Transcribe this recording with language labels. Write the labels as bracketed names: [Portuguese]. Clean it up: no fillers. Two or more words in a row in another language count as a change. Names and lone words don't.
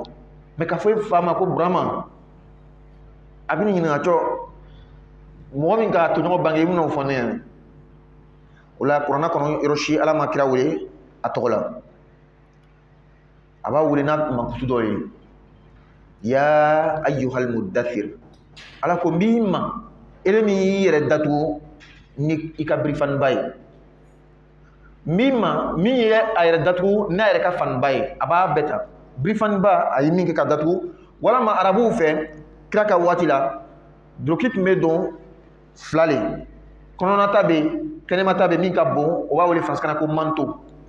[Bambara] Mais k'a fɔ i fa ma ko Burama, a bɛ nin ɲininka cɔ mɔgɔ min ka toɲɔgɔn bange i bɛn'o fɔ ne ɲɛna. O la kuranna kɔnɔ yɔrɔ si ala ma kira wele a tɔgɔ la, a b'a wele n'a mankutu dɔ ye, [Arabic] يا أيها المدثر. [Bambara] Ala ko n b'i ma ele min y'i yɛrɛ datugu ni i ka birifaniba ye, min ma min ye a yɛrɛ datugu n'a yɛrɛ ka faniba ye, a b'a bɛɛ ta. Birifaniba a ye min kɛ ka datugu, walama arabuw fɛ kira ka waati la duloki tun bɛ don fila le, kɔnɔnata bɛ yen kɛnɛmata bɛ yen min ka bon o b'a wele faransikan na ko manto.